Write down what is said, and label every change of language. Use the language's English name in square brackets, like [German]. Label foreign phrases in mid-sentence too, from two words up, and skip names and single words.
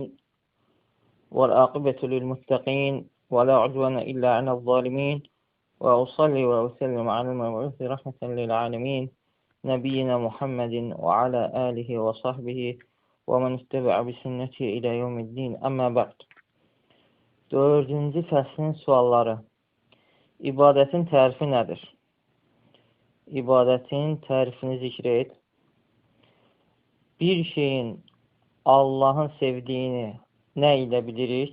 [Arabic] والعاقبة للمتقين ولا عدوان إلا على الظالمين. وأصلي وأسلم على المبعوث رحمة للعالمين. نبينا محمد وعلى آله وصحبه ومن اتبع بسنته إلى يوم الدين. أما بعد. [Azerbaijani] 4-cü fəslin sualları. İbadətin tərifi nədir? İbadətin tərifini zikr et. Bir şeyin Allahın sevdiyini nə ilə bilirik?